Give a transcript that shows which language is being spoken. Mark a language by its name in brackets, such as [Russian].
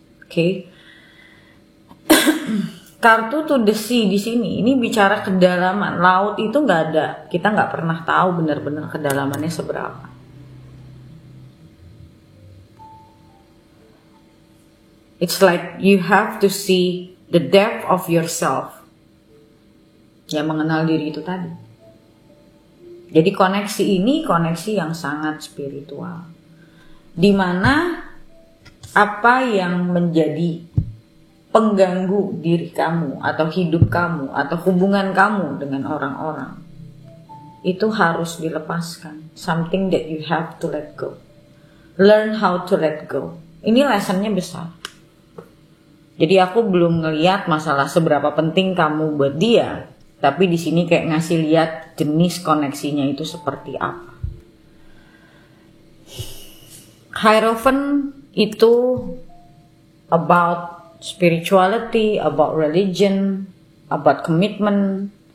[Indonesian] Oke. Kartu to the sea di sini ini bicara kedalaman. Laut itu nggak ada. Kita nggak pernah tahu benar-benar kedalamannya seberapa. [English] It's like you have to see the depth of yourself. [Indonesian] Ya, mengenal diri itu tadi. Jadi koneksi ini koneksi yang sangat spiritual. Dimana apa yang menjadi pengganggu diri kamu atau hidup kamu atau hubungan kamu dengan orang-orang itu harus dilepaskan. [English] Something that you have to let go. Learn how to let go. [Indonesian] Ini lessonnya besar. Jadi aku belum ngeliat masalah seberapa penting kamu buat dia, tapi di sini kayak ngasih lihat jenis koneksinya itu seperti apa. [English] Hierophant itu about spirituality, about religion, about commitment.